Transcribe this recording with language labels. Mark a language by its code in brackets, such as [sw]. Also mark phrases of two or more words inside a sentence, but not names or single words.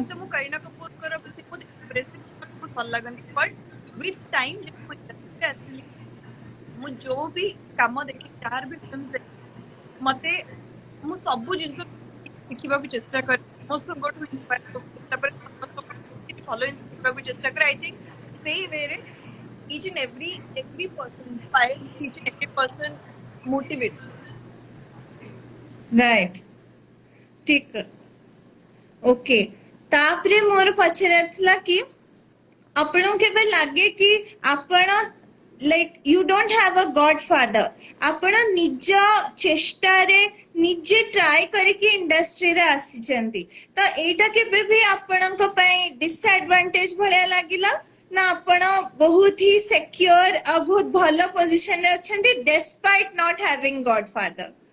[or] ତ ମୁଁ କରୀନା କପୁରଙ୍କର ବେଶୀ ବହୁତ ଭଲ ଲାଗନ୍ତି [en] but with time [or] ଯେବେ ମୁଁ industry ଆସିଲି ମୁଁ ଯୋଉ ବି କାମ ଦେଖି ଯାହାର ବି ଫିଲ୍ମ ଦେଖି ମତେ ମୁଁ ସବୁ ଜିନିଷ ଶିଖିବାକୁ ଚେଷ୍ଟା କରେ, ସମସ୍ତଙ୍କଠୁ ଇନ୍ସପାୟାର ତାପରେ ସମସ୍ତଙ୍କଠୁ କିଛି ଭଲ ଜିନିଷ ଶିଖିବାକୁ ଚେଷ୍ଟା କରେ। [en] I think ସେଇ ୱେରେ each and every person inspires me, each and every person motivates। [or] ରାଇଟ୍, ଠିକ। ଓକେ, ତାପରେ ମୋର ପଚାରିବାର ଥିଲା କି ଆପଣଙ୍କୁ କେବେ ଲାଗେ କି ଆପଣ [en] like you don't have a godfather, [or] ଆପଣ ନିଜ ଚେଷ୍ଟାରେ ନିଜେ ଟ୍ରାଏ କରିକି ଇଣ୍ଡଷ୍ଟ୍ରିରେ ଆସିଛନ୍ତି, ତ ଏଇଟା କେବେ ବି ଆପଣଙ୍କ ପାଇଁ ଡିସଆଡଭାଣ୍ଟେଜ ଭଳିଆ ଲାଗିଲା ନା ଆପଣ ବହୁତ ହି ସେକ୍ୟୁର ଆଉ ବହୁତ ଭଲ ପୋଜିସନରେ ଅଛନ୍ତି [en] despite not having godfather?